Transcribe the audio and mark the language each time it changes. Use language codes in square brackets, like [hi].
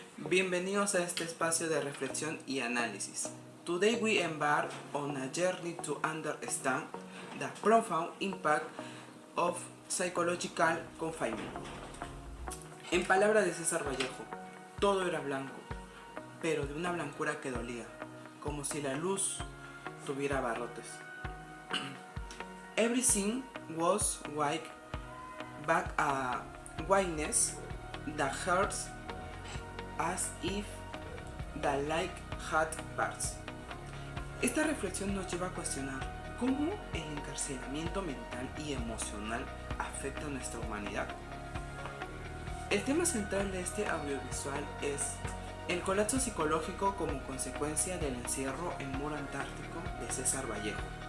[es] Bienvenidos a este espacio de reflexión y análisis. [en] Today we embark on a journey to understand the profound impact of psychological confinement. [es] En palabras de César Vallejo, todo era blanco, pero de una blancura que dolía, como si la luz tuviera barrotes. [en] Everything was white, but a whiteness that hurts as if the light had parts. [es] Esta reflexión nos lleva a cuestionar cómo el encarcelamiento mental y emocional afecta a nuestra humanidad. El tema central de este audiovisual es el colapso psicológico como consecuencia del encierro en Muro Antártico de César Vallejo.